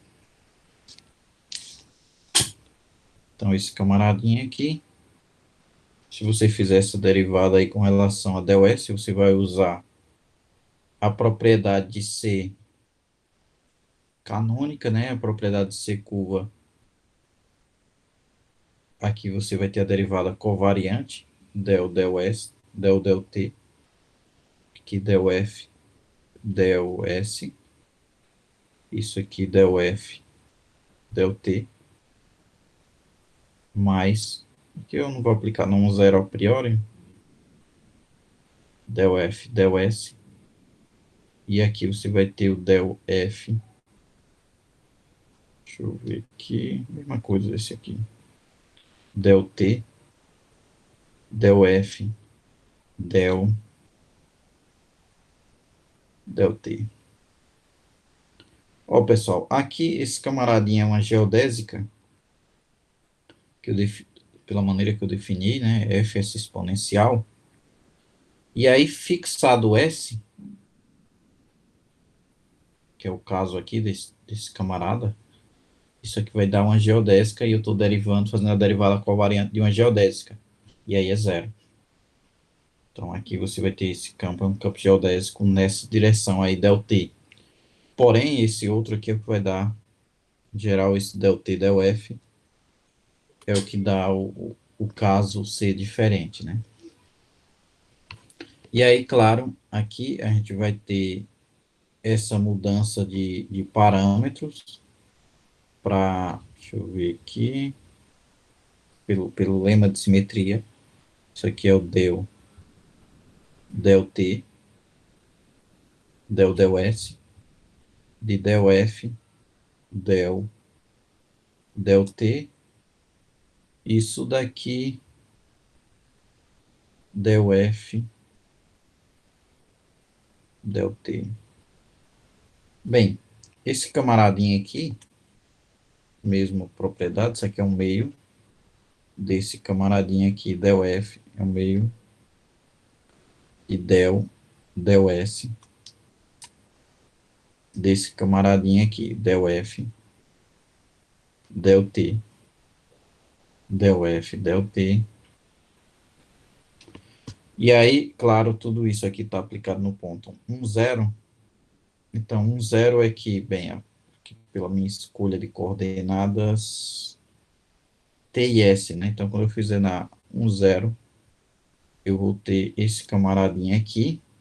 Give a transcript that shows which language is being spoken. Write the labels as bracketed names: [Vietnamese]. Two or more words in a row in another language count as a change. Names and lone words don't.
[Portuguese] Então, esse camaradinho aqui, se você fizer essa derivada aí com relação a del S, você vai usar a propriedade de ser canônica, né? A propriedade de ser curva. Aqui você vai ter a derivada covariante, del S, del T, aqui del F, del S, isso aqui del F, del T, mais, aqui eu não vou aplicar não zero a priori, del F, del S, e aqui você vai ter o del F, deixa eu ver aqui, mesma coisa desse aqui, del T, del F, del T. Ó, pessoal, aqui esse camaradinho é uma geodésica, que eu pela maneira que eu defini, né, Fs exponencial, e aí fixado S, que é o caso aqui desse camarada, isso aqui vai dar uma geodésica e eu estou derivando, fazendo a derivada covariante de uma geodésica, e aí é zero. Então aqui você vai ter esse campo, é um campo geodésico nessa direção aí, del T. Porém, esse outro aqui é o que vai dar, em geral, esse del T, del F, é o que dá o caso ser diferente, né? E aí, claro, aqui a gente vai ter essa mudança de parâmetros para, deixa eu ver aqui, pelo lema de simetria. Isso aqui é o del T, del S, de del F, del T. Isso daqui, del F, del T. Bem, esse camaradinho aqui, mesmo propriedade, isso aqui é um meio desse camaradinho aqui, del F, é um meio, e del S, desse camaradinho aqui, del F, del T, del F, del T. E aí, claro, tudo isso aqui está aplicado no ponto 1, 0. Então, 1, 0 é que, bem, aqui, pela minha escolha de coordenadas T e S, né? Então, quando eu fizer na 1, 0, eu vou ter esse camaradinho aqui.